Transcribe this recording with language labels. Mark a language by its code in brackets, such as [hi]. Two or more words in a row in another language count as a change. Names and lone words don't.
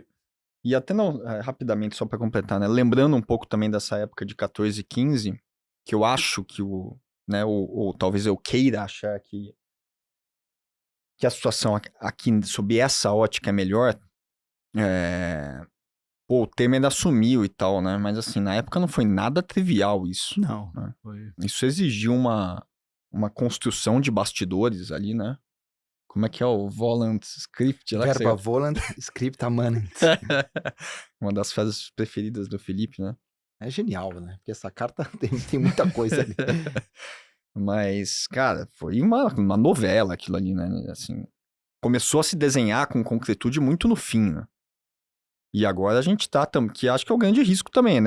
[pt] E até rapidamente, só para completar, né? Lembrando um pouco também dessa época de 14 e 15, que eu acho que né, ou talvez eu queira achar que a situação aqui sob essa ótica é melhor, o Temer ainda assumiu e tal, né? Mas assim, na época não foi nada trivial isso. Não, né? foi... Isso exigiu uma construção de bastidores ali, né? Como é que é o [la] volant script? Verba volant scripta manent. [pt] Uma das frases preferidas do Felipe, né? É genial, né? Porque essa carta tem muita coisa ali. Mas, cara, foi uma novela aquilo ali, né? Assim, começou a se desenhar com concretude muito no fim, né? E agora a gente tá, que acho que é o grande risco também, né?